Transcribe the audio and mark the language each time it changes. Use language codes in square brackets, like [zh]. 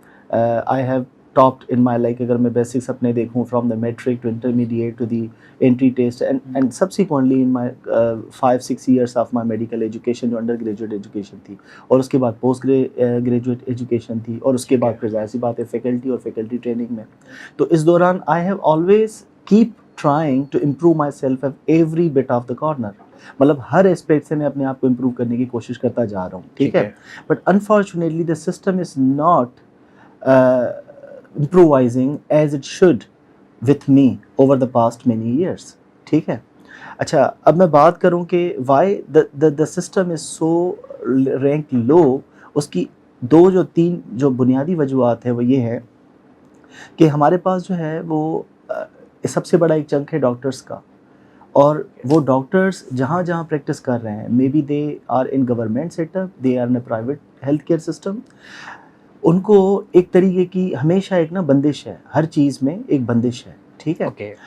[en] I have topped in my like [ur] اگر میں basics اپنے دیکھوں [en] from the matric to intermediate to the entry test and subsequently in my 5-6 years of my medical education [ur] جو under graduate education تھی، اور اس کے بعد پوسٹ گریجویٹ ایجوکیشن تھی، اور اس کے بعد پھر ظاہر سی بات ہے فیکلٹی اور فیکلٹی ٹریننگ میں. تو اس دوران [en] I have always keep trying to improve myself at every bit of the corner. [ur] مطلب ہر اسپیکٹ سے میں اپنے آپ کو امپروو کرنے کی کوشش کرتا جا رہا ہوں. ٹھیک ہے. [en] But unfortunately the system is not improvising as it should with me over the past many years. [ur] ٹھیک ہے. اچھا اب میں بات کروں کہ [en] why the system is so ranked low. [ur] اس کی 2-3 جو بنیادی وجوہات ہے وہ یہ ہے کہ ہمارے پاس جو ہے وہ سب سے بڑا ایک چنک ہے ڈاکٹرز کا، اور وہ ڈاکٹرز جہاں جہاں پریکٹس کر رہے ہیں [en] may be they are in government set up, they are in a private health care system, [ur] ان کو ایک طریقے کی ہمیشہ ایک بندش ہے، ہر چیز میں ایک بندش ہے. ٹھیک ہے.